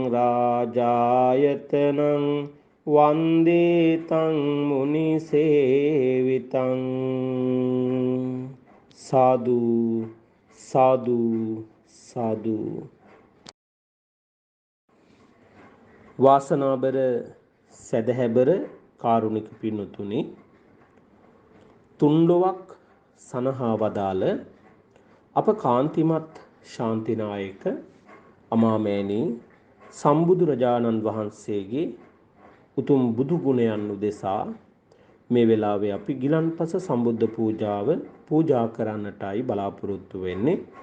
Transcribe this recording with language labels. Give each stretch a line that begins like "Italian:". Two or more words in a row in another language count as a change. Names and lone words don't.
Pali: රාජායතනං වන්දේ තං මුනි සේවිතං සාදු සාදු සාදු
Sinhala: වාසනාබර සදහැබර කාරුණික පින්තුනි තුන්ඩොවක් සනහා වදාළ අප කාන්තිමත් ශාන්තිනායක අමාමෑණී සම්බුදුරජාණන් වහන්සේගේ උතුම් බුදු ගුණයන් උදෙසා මේ වෙලාවේ අපි ගිලන්පස සම්බුද්ධ පූජාව පූජා කරන්නටයි බලාපොරොත්තු වෙන්නේ.